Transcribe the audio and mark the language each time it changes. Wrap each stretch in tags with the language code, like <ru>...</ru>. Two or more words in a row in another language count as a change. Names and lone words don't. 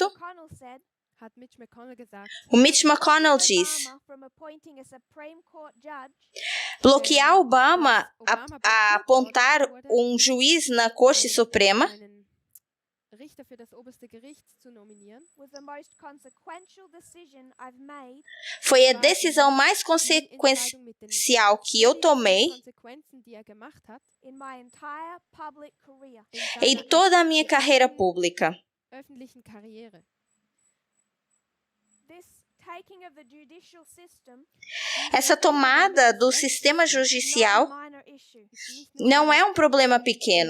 <de>hat Mitch McConnell gesagt,</de> <pt>o Mitch McConnell diz: bloquear Obama a apontar um juiz na Corte Suprema</pt> <de>einen Richter für das oberste Gericht zu nominieren,</de> <pt>foi a decisão mais</pt> <de>die</de> <pt>consequencial que eu tomei</pt> <de>Konsequenzen, die gemacht hat,</de> <pt>em toda a minha carreira pública.</pt> <de>öffentlichen Karriere.</de> <pt>Essa tomada do sistema judicial não é um problema pequeno,</pt>